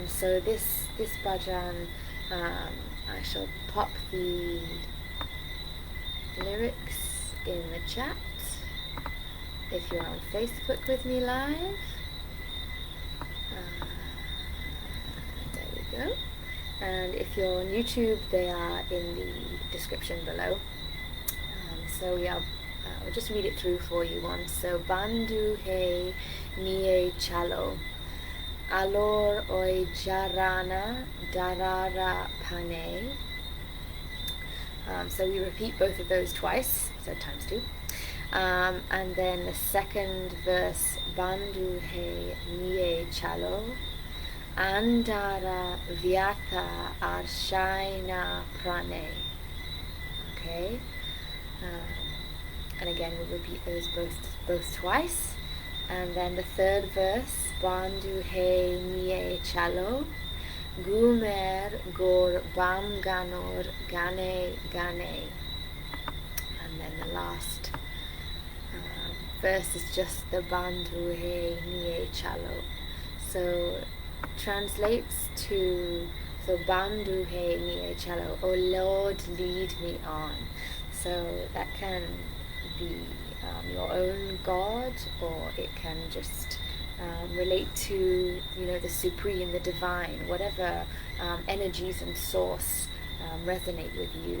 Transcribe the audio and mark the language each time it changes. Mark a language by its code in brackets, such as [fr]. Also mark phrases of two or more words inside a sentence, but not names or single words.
[en] So this bhajan, I shall pop the lyrics in the chat if you're on Facebook with me live. There we go. And if you're on YouTube, they are in the description below. So I'll just read it through for you once. [bn] So বন্ধু নিয়ে চলো, আলোর ঝরনা, ধারার, pane. [en] So we repeat both of those twice, so times 2. And then the second verse, [bn] বন্ধু নিয়ে চলো, আঁধারের, ব্যথা, প্রাণে. [en] Okay. And again, we'll repeat those both twice. And then the third verse, [bn] বন্ধু নিয়ে চলো, ঘুমের, ঘোর, ভাঙানোর, gane. [en] And then the last verse is just the [bn] বন্ধু নিয়ে চলো. [en] So translates to, [bn] বন্ধু নিয়ে চলো, [en] oh Lord, lead me on. So that can be your own God, or it can just relate to the supreme, the divine, whatever energies and source resonate with you.